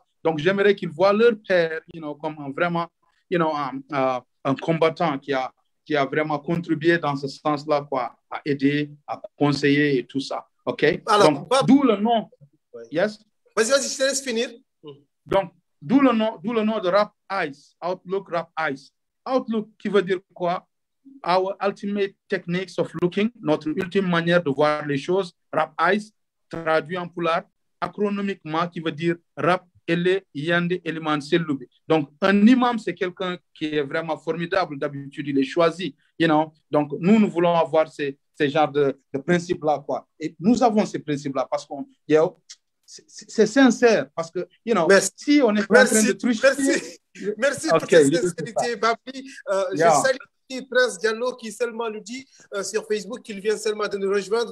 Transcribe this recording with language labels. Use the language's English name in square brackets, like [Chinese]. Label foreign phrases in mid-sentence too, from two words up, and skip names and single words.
[French] Donc, j'aimerais qu'ils voient leur père, comme vraiment, un combattant qui a vraiment contribué dans ce sens-là, quoi, à aider, à conseiller et tout ça. OK? Alors, donc, d'où le nom. Yes? Vas-y, je te laisse finir. Donc, d'où le nom de Rap Eyes, Outlook Rap Eyes. Outlook qui veut dire quoi? [English] Our ultimate techniques of looking, [French] notre ultime manière de voir les choses. Rap Eyes, traduit en poulard, acronymiquement, qui veut dire rap, [Fula] ele, yande, eliman, selloubi. [French] Donc, un imam, c'est quelqu'un qui est vraiment formidable. D'habitude, il est choisi, Donc, nous voulons avoir ces genres de principes-là, quoi. Et nous avons ces principes-là parce qu'on, c'est sincère. Parce que, si on est en train de tricher... Merci pour cette sincérité, Babli. Je salue Prince Diallo qui seulement nous dit sur Facebook qu'il vient seulement de nous rejoindre.